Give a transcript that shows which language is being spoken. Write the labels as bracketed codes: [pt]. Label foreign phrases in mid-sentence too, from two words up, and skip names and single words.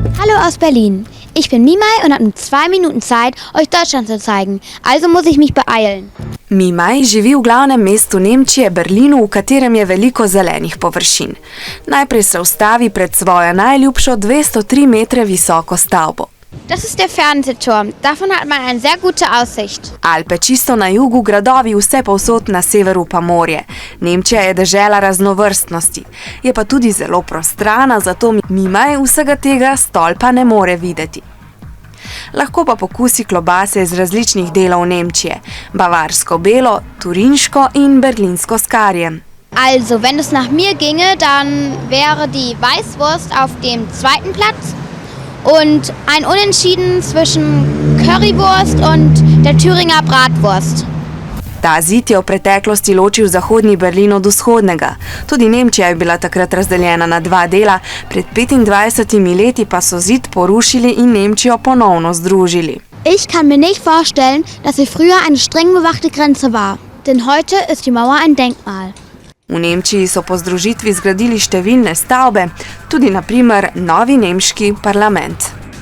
[de] Hallo aus Berlin. Ich bin Mimaj und habe nur 2 Minuten Zeit, euch Deutschland zu zeigen. Also muss ich mich beeilen. [sl] Mimaj živi v glavnem mestu Nemčije, Berlinu, v katerem je veliko zelenih površin. Najprej se ustavi pred svojo najljubšo 203 metre visoko stavbo. [de] Das ist der Fernsehturm. Davon hat man eine sehr gute Aussicht. [sl] Alpe čisto na jugu, gradovi vse povsod, na severu pa morje. Nemčija je dežela raznovrstnosti. Je pa tudi zelo prostrana, zato Mimaj vsega tega stolpa ne more videti. Lahko pa pokusi klobase iz različnih delov Nemčije. Bavarsko belo, turinško in berlinsko s karjem. [de] Also, wenn es nach mir ginge, dann wäre die Weißwurst auf dem 2. Platz und ein Unentschieden zwischen Currywurst und der Thüringer Bratwurst. [sl] Ta zid je v preteklosti ločil zahodni Berlin od vzhodnega. Tudi Nemčija je bila takrat razdeljena na 2 dela, pred 25 leti pa so zid porušili in Nemčijo ponovno združili. [de] Ich kann mir nicht vorstellen, dass sie früher eine streng bewachte Grenze war, denn heute ist die Mauer ein Denkmal. [sl] V Nemčiji so po združitvi zgradili številne stavbe, tudi na primer novi nemški parlament.